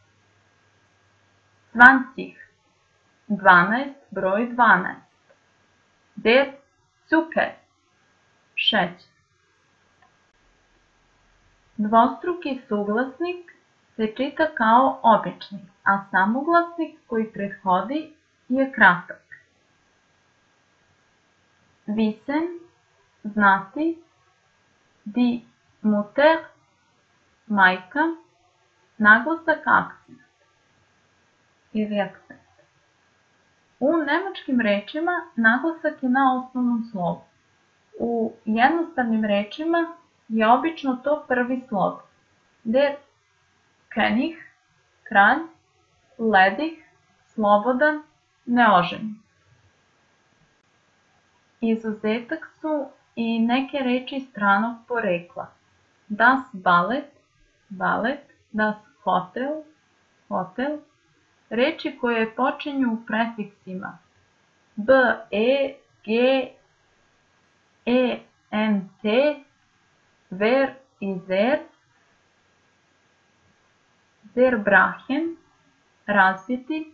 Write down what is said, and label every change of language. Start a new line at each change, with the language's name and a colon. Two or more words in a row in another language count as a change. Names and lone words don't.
Serbian: 20, 12, broj 12.
German: Der Zucker,
Serbian: šećer. Dvostruki suglasnik se čita kao obični, a samoglasnik koji prethodi je kratak. Wissen, znati.
German: Die Mutter,
Serbian: majka. Naglasak, akcent ili akcent. U nemačkim rečima naglasak je na osnovnom slovu. U jednostavnim rečima je obično to prvi slov.
German: Der König,
Serbian: kralj. Ledig, slobodan, neoženjen. Izuzetak su i neke reči stranog porekla.
German: Das Ballett, balet. Das Hotel, hotel.
Serbian: Reči koje počinju prefiksima B, E, G, E, N, T, ver i zer. Zerbrachen, razbiti.